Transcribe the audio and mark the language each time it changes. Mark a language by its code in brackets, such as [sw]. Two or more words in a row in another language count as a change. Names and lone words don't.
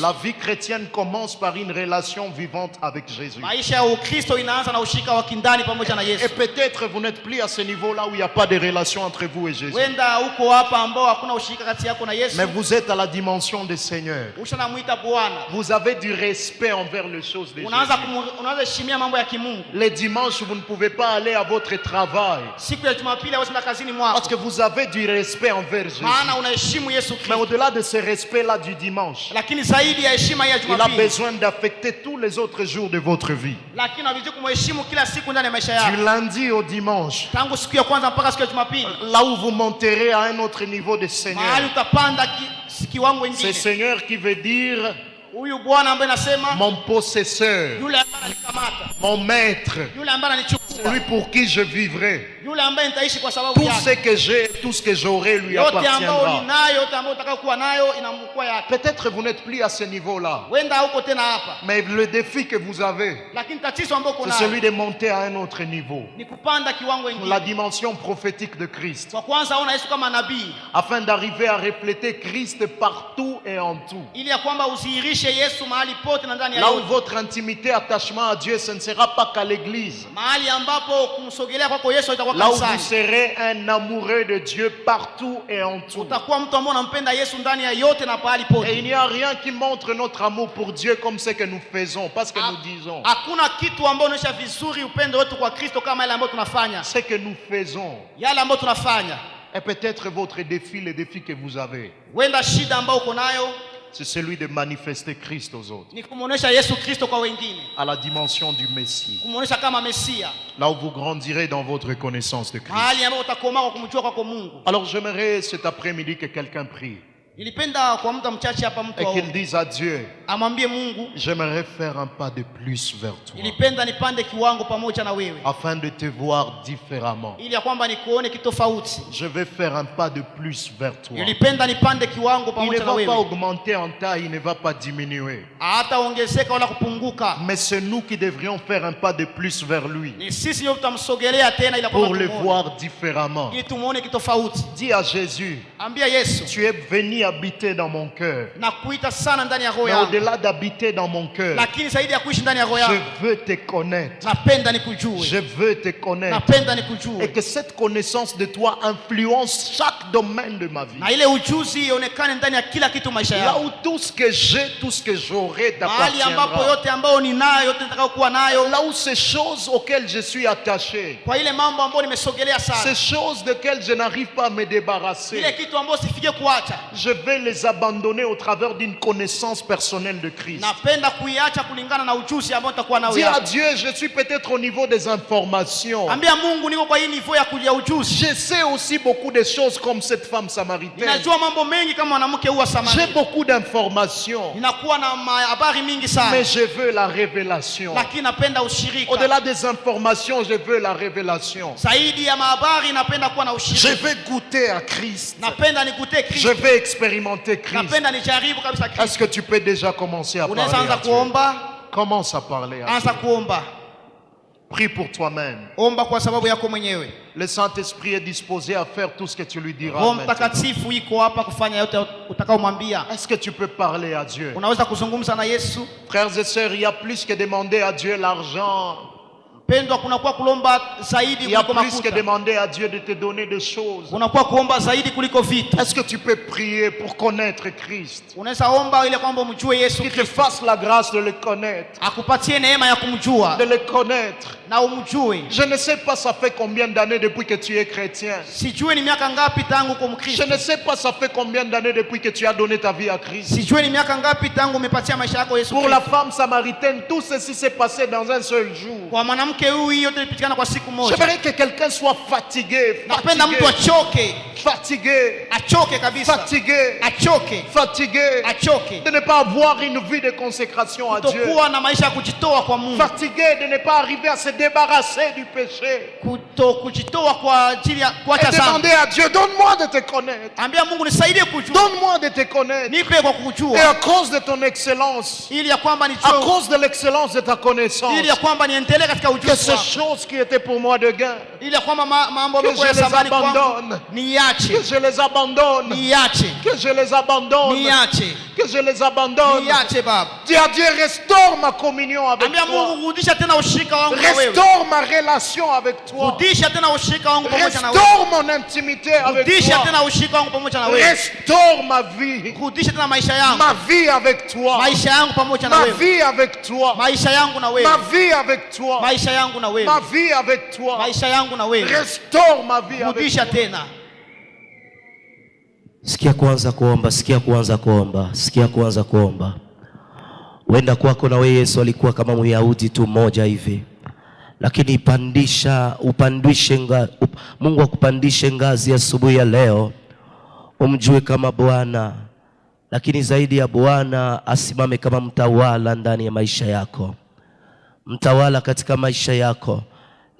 [fr] La vie chrétienne commence par une relation vivante avec Jésus. [sw] Maisha ya Ukristo inaanza na ushirika wa kindani pamoja na [fr] Et [sw] Yesu. [fr] peut-être vous n'êtes plus à ce niveau-là où il n'y a pas de relation entre vous et Jésus. [sw] Wenda uko hapa ambao hakuna ushirika kati yako na Yesu. [fr] Mais vous êtes à la dimension des Seigneurs. [sw] Ushanamwita Bwana. [fr] Vous avez du respect envers les choses de Jésus. [sw] Unaanza heshimia mambo ya kimungu. [fr] Les dimanches, vous ne pouvez pas aller à votre travail [sw] Siku ya Jumapili hauendi kazini mwako, [fr] parce que vous avez du respect envers Jésus. [sw] maana unaheshimu Yesu [fr] Mais [sw] Kristo. [fr] au-delà de ce respect-là du dimanche, [sw] Lakini zaidi ya heshima ya [fr] il a [sw] Jumapili, [fr] besoin d'affecter tous les autres jours de votre vie. [sw] lakini unabidi kumheshimu kila siku ndani ya maisha [fr] Du [sw] yako, [fr] lundi au dimanche, [sw] tangu siku ya kwanza mpaka siku ya Jumapili, [fr] là où vous monterez à un autre niveau de [sw] mahali [fr] Seigneur. [sw] utapanda kiwango [fr] C'est [sw] kingine. [fr] Seigneur qui veut dire [sw] Huyu Bwana ambaye nasema [fr] mon possesseur, [sw] yule ambaye ananikamata, [fr] mon maître, [sw] yule ambaye ananichukua, [fr] celui pour qui je vivrai. [sw] yule ambaye nitaishi kwa sababu [fr] Tout ce [sw] yake. [fr] que j'ai, tout ce que j'aurai lui [sw] Yote ambayo [fr] appartiendra. [sw] ninayo, yote ambayo utakayokuwa nayo inamkuwa yake. [fr] Peut-être vous n'êtes plus à ce niveau-là, [sw] Wenda huko tena hapa, [fr] mais le défi que vous avez, [sw] lakini tatizo ambalo uko [fr] c'est celui [sw] nayo [fr] de monter à un autre niveau, [sw] ni kupanda kiwango [fr] la [sw] kingine. [fr] dimension prophétique de Christ, [sw] Kwa kwanza ona Yesu kama nabii, [fr] afin d'arriver à refléter Christ partout et en tout. [sw] ili ya kwamba usihirishe Yesu mahali pote na ndani ya [fr] Là où [sw] yote. [fr] votre intimité, attachement à Dieu, ce ne sera pas qu'à l'église. [sw] Mahali ambapo kumsogelea kwako Yesu itakuwa [fr] Là où vous [sw] kanisani. [fr] serez un amoureux de Dieu partout et en tout. [sw] Utakuwa mtu ambaye unampenda Yesu ndani ya yote na pahali [fr] Et [sw] pote. [fr] il n'y a rien qui montre notre amour pour Dieu comme ce que nous faisons, pas ce que nous disons. [sw] Hakuna kitu ambacho unaonyesha vizuri upendo wetu kwa Kristo kama yale ambayo tunafanya. [fr] Ce que nous faisons [sw] Yale ambayo tunafanya. [fr] est peut-être votre défi, le défi que vous avez. [sw] Wenda shida ambayo uko nayo [fr] C'est celui de manifester Christ aux autres, [sw] ni kumuonesha Yesu Kristo kwa wengine. [fr] à la dimension du Messie. [sw] Kumuonesha kama Mesia. [fr] Là où vous grandirez dans votre connaissance de Christ. [sw] Mahali ambapo utakomaa kwa kumjua kwako Mungu. [fr] Alors j'aimerais cet après-midi que quelqu'un prie [sw] Nilipenda kwa muda mchache hapa mtu [fr] et qu'il [sw] aombe. [fr] dise à Dieu, [sw] Amwambie Mungu, [fr] j'aimerais faire un pas de plus vers toi, [sw] nilipenda nipande kiwango pamoja na wewe. [fr] afin de te voir différemment. [sw] Ili ya kwamba nikuone kitofauti. [fr] Je vais faire un pas de plus vers toi. [sw] Nilipenda nipande kiwango [fr] Il ne [sw] pamoja na [fr] va pas [sw] wewe. [fr] augmenter en taille, il ne va pas diminuer. [sw] Hata ongezeka wala kupunguka. [fr] Mais c'est nous qui devrions faire un pas de plus vers lui [sw] Ni sisi ndio tutamsogelea tena ili [fr] pour [sw] kwamba [fr] le [sw] tumuone. [fr] voir différemment. [sw] Ili tumuone kitofauti. [fr] Dis à Jésus, [sw] Ambia Yesu, [fr] tu es venu habiter dans mon cœur. [sw] nakuita sana ndani ya roho [fr] Mais [sw] yangu. [fr] au-delà d'habiter dans mon cœur, [sw] Lakini zaidi ya kuishi ndani ya roho [fr] je [sw] yangu, [fr] veux te connaître. [sw] napenda nikujue. [fr] Je veux te connaître. [sw] Napenda [fr] Et [sw] nikujue. [fr] que cette connaissance de toi influence chaque domaine de ma vie. [sw] Na ile ujuzi ionekane ndani ya kila kitu maisha [fr] Là [sw] yangu. [fr] où tout ce que j'ai, tout ce que j'aurai [sw] Mahali ambapo [fr] t'appartiendra. [sw] yote ambayo ninayo, yote nitakayokuwa nayo, [fr] Là où ces choses auxquelles je suis attaché, [sw] kwa ile mambo ambayo nimesogelea [fr] ces [sw] sana, [fr] choses desquelles je n'arrive pas à me débarrasser, [sw] ile kitu ambayo sifike kuacha, [fr] je vais les abandonner au travers d'une connaissance personnelle de Christ. [sw] napenda kuiacha kulingana na ujuzi ambao nitakuwa nao. [fr] Dis à [sw] yako. [fr] Dieu, je suis peut-être au niveau des informations. [sw] Ambia Mungu niko kwa hii niveau ya kuja ujuzi. [fr] Je sais aussi beaucoup de choses comme cette femme samaritaine. [sw] Ninajua mambo mengi kama mwanamke huwa [fr] J'ai [sw] Samaria. [fr] beaucoup d'informations, [sw] Ninakuwa na habari mingi sana. [fr] mais je veux la révélation. [sw] Lakini napenda ushirika. [fr] Au-delà des informations, je veux la révélation. [sw] Zaidi ya mahabari napenda kuwa na [fr] Je [sw] ushirika. [fr] veux goûter à Christ. [sw] Napenda nikute [fr] Je [sw] Kristo. [fr] veux expérimenter Christ. [sw] Napenda nijaribu kabisa Kristo. [fr] Est-ce que tu peux déjà commencer à parler [sw] Unaweza anza [fr] à Dieu? [sw] kuomba, [fr] Commence à parler à [sw] anza [fr] Dieu. [sw] kuomba. [fr] Prie pour toi-même. [sw] Omba kwa sababu yako mwenyewe. [fr] Le Saint-Esprit est disposé à faire tout ce que tu lui diras [sw] Roho [fr] maintenant. [sw] Mtakatifu iko hapa kufanya yote utakaomwambia. [fr] Est-ce que tu peux parler à Dieu? [sw] Unaweza kuzungumza na Yesu. [fr] Frères et sœurs, il y a plus que demander à Dieu l'argent. [sw] Pendwa, kunakuwa kulomba zaidi [fr] Il y a [sw] kuliko [fr] plus que [sw] makuta. [fr] demander à Dieu de te donner des choses. [sw] Unakuwa kuomba zaidi kuliko vitu. [fr] Est-ce que tu peux prier pour connaître Christ? [sw] Unaweza omba ile kwamba umjue Yesu [fr] Qu'il te [sw] Kristo. [fr] fasse la grâce de le connaître. [sw] Akupatie neema ya kumjua [fr] De le connaître. [sw] na umjue. [fr] Je ne sais pas ça fait combien d'années depuis que tu es chrétien. [sw] Sijue ni miaka ngapi tangu uko [fr] Je [sw] Mkristo. [fr] ne sais pas ça fait combien d'années depuis que tu as donné ta vie à Christ. [sw] Sijue ni miaka ngapi tangu umepatia maisha yako Yesu [fr] Pour la [sw] Kristo. [fr] femme samaritaine, tout ceci s'est passé dans un seul jour. [sw] Kwa mwanamke huyu yote ilipitikana kwa siku moja. [fr] J'aimerais que quelqu'un soit fatigué, [sw] Napenda mtu [fr] fatigué, [sw] achoke, [fr] fatigué, [sw] achoke kabisa, [fr] fatigué, [sw] achoke, [fr] fatigué, [sw] achoke, [fr] de ne pas avoir une vie de consécration à Dieu. [sw] kutokuwa na maisha ya kujitoa kwa Mungu, [fr] Fatigué de ne pas arriver à se débarrasser du péché. [sw] kujitoa kwa ajili ya [fr] Et [sw] kuacha [fr] demander [sw] dhambi. [fr] à Dieu, donne-moi de te connaître. [sw] Ambia Mungu nisaidie kujua, [fr] Donne-moi de te connaître. [sw] nipe kwa [fr] Et [sw] kujua, [fr] à cause de ton excellence, [sw] ili ya kwamba [fr] à [sw] nijue, [fr] cause de l'excellence de ta connaissance, [sw] ili ya kwamba niendelee katika [fr] que [sw] ujuzi [fr] ces [sw] wako, [fr] choses qui étaient pour moi de gain, [sw] ili ya kwamba mambo [fr] que [sw] mengi ya [fr] je les [sw] zamani kwangu [fr] abandonne, que [sw] niache, [fr] je les abandonne, [sw] niache, [fr] que je les abandonne, [sw] niache, [fr] que je les abandonne. [sw] niache Baba. [fr] Dis à Dieu, restaure ma communion avec [sw] Ambia [fr] toi. [sw] Mungu rudisha tena ushirika wangu na wewe, [fr] Restaure ma relation avec toi. [sw] rudisha tena ushirika wangu pamoja na wewe, [fr] Restaure mon intimité avec [sw] rudisha [fr] toi. [sw] tena ushirika wangu pamoja na wewe, [fr] Restaure ma vie. [sw] rudisha tena maisha yangu, [fr] Ma vie avec toi. [sw] maisha yangu pamoja na [fr] Ma [sw] wewe, [fr] vie avec toi. [sw] maisha yangu na wewe, [fr] Ma vie avec toi. [sw] maisha yangu na wewe, [fr] Ma vie avec toi. [sw] maisha yangu na wewe, [fr] Restaure ma vie avec [sw] rudisha [fr] toi. [sw] tena. Sikia kuanza kuomba, sikia kuanza kuomba, sikia kuanza kuomba. Wenda kwako na wewe Yesu alikuwa kama Myahudi tu mmoja hivi, lakini Mungu akupandishe ngazi asubuhi ya leo, umjue kama Bwana, lakini zaidi ya Bwana asimame kama mtawala ndani ya maisha yako, mtawala katika maisha yako.